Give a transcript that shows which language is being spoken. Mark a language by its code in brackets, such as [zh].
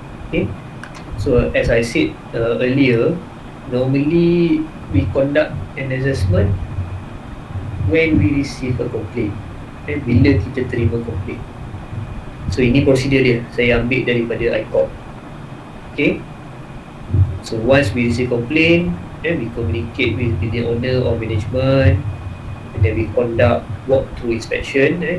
[en] Okay, so as I said earlier, normally we conduct an assessment when we receive a complaint, [ms] bila kita terima complaint. So ini prosedur dia, saya ambil daripada ICOP. [en] Okay, so once we receive complaint, we communicate with building owner or management, and then we conduct walk-through inspection.